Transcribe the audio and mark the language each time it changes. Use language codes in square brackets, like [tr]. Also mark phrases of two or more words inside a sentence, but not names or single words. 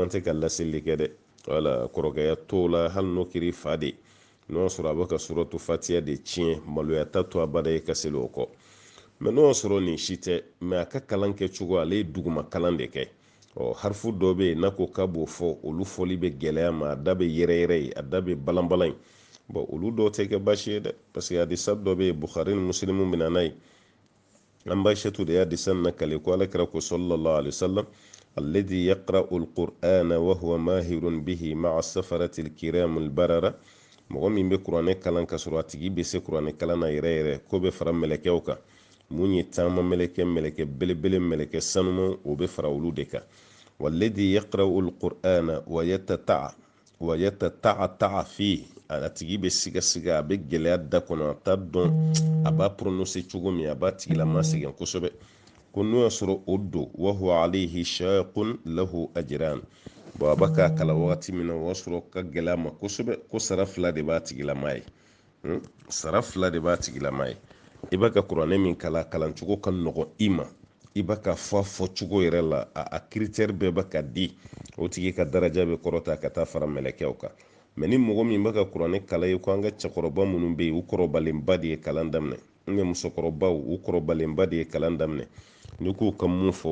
[bm] kan tɛ ka laseli kɛ dɛ wala kɔrɔkɛya t'o la hali n'o kɛra i fa de n'o y'a sɔrɔ a bɛ ka suratul fatiha de tiɲɛ maloya ta to a bada ye ka seli o kɔ mɛ n'o y'a sɔrɔ nin si tɛ mɛ a ka kalan kɛ cogo ale ye duguma kalan de kɛ harifu dɔ bɛ yen n'a ko k'a b'o fɔ olu fɔli bɛ gɛlɛya ma a da bɛ yɛrɛ ye a da bɛ balan-balan ye olu dɔw tɛ kɛ baasi ye dɛ [fr] parce que [bm] hadisa dɔ bɛ yen bukhari ni muslimu bɛ na n'a ye an baishatu da ya hadisa na kale ko alakira ko [ar] صلى الله عليه وسلم الذي يقرأ القرآن وهو ماهر به مع السفرة الكرام البررة [bm] mɔgɔ min bɛ kuranɛ kalan ka sɔrɔ a tigi bɛ se kuranɛ kalan na yɛrɛ ko bɛ fara mɛlɛkɛw kan mun ye taama mɛlɛkɛ belebele mɛlɛkɛ sanuman o bɛ fara olu de kan [ar] والذي يقرأ القرآن ويتتعتع فيه [bm] a tigi bɛ siga a bɛ gɛlɛya da kɔnɔ a t'a dɔn a b'a prononcer cogo min a b'a tigilama sɛgɛn kosɛbɛ ko n'o y'a sɔrɔ o don [ar] وهو عليه شاق له أجران [bm] a b'a k'a kalan wagati min na o y'a sɔrɔ ka gɛlɛya ma kosɛbɛ ko sara fila de b'a tigilama ye sara fila de b'a tigilama ye i b'a ka kuranɛ min kalan cogo ka nɔgɔn i ma i b'a ka fɔ cogo yɛrɛ la a critère bɛɛ b'a ka di o tigi ka daraja bɛ kɔrɔta ka taa fara mɛlɛkɛw kan mɛ ni mɔgɔ min b'a ka kuranɛ kalan ye ko an ka cɛkɔrɔba minnu bɛ yen u kɔrɔbalenba de ye kalan daminɛ musokɔrɔbaw u kɔrɔbalenba de ye kalan daminɛ ni k'u ka mun fɔ